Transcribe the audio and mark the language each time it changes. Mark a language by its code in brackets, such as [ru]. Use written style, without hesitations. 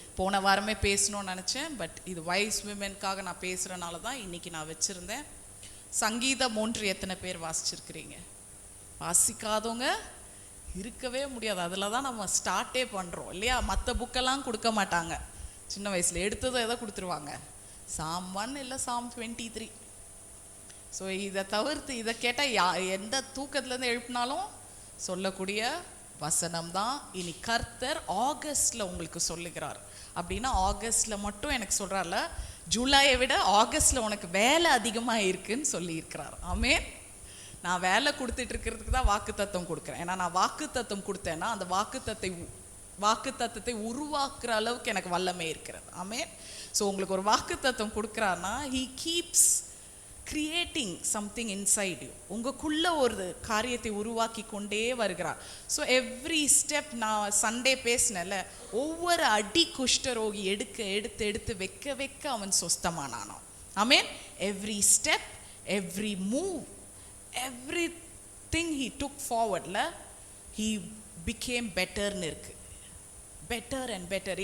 [ta] போன வாரமே பேசணும்னு நினச்சேன், பட் இது வைஸ் விமென்காக நான் பேசுகிறனால தான் இன்றைக்கி நான் வச்சுருந்தேன். சங்கீதம் 1 எத்தனை பேர் வாசிச்சிருக்கிறீங்க? வாசிக்காதவங்க இருக்கவே முடியாது. அதில் தான் நம்ம ஸ்டார்ட்டே பண்ணுறோம் இல்லையா? மற்ற புக்கெல்லாம் கொடுக்க மாட்டாங்க. சின்ன வயசில் எடுத்ததும் எதை கொடுத்துருவாங்க? Psalm 1 இல்லை Psalm 23. ஸோ இதை தவிர்த்து இதை கேட்டால் எந்த தூக்கத்துலேருந்து எழுப்பினாலும் சொல்லக்கூடிய வசனம் தான் இனி கர்த்தர் ஆகஸ்டில் உங்களுக்கு சொல்லுகிறார். அப்படின்னா ஆகஸ்டில் மட்டும் எனக்கு சொல்கிறார்ல, ஜூலையை விட ஆகஸ்ட்ல உனக்கு வேலை அதிகமாக இருக்குன்னு சொல்லியிருக்கிறார். ஆமென். நான் வேலை கொடுத்துட்டு இருக்கிறதுக்கு தான் வாக்குத்தத்தம் கொடுக்குறேன். ஏன்னா நான் வாக்குத்தத்தம் கொடுத்தேன்னா அந்த வாக்குத்தத்தத்தை உருவாக்குற அளவுக்கு எனக்கு வல்லமை இருக்கிறது. ஆமென். ஸோ உங்களுக்கு ஒரு வாக்குத்தத்தம் கொடுக்குறாருன்னா [en] he keeps creating something inside you. [ta] உங்களுக்குள்ள ஒரு காரியத்தை உருவாக்கி கொண்டே வருகிறார். ஸோ எவ்ரி ஸ்டெப், நான் சண்டே பேசினேன்ல, ஒவ்வொரு அடி குஷ்டரோகி எடுத்து வைக்க அவன் சொஸ்தமானானோ. ஆமென். [en] every step, every move, everything he took forwardல he became better [ta] ன்னு இருக்கு. [en] Better and better.